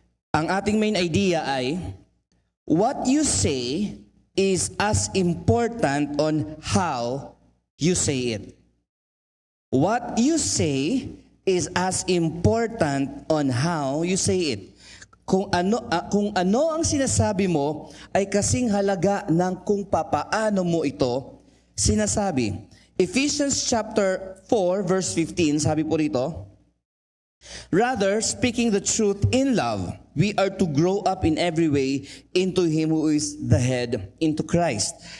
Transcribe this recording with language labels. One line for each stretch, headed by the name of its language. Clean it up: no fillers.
Filipino: Ang ating
English: main idea ay, what you say is as important on how you say it. What you say is as important on how you say it.
Filipino: Kung ano ang sinasabi mo ay kasing halaga ng kung papaano mo ito sinasabi.
English: Ephesians chapter 4 verse 15,
Filipino: sabi po rito,
English: rather, speaking the truth in love, we are to grow up in every way into Him who is the head, into Christ.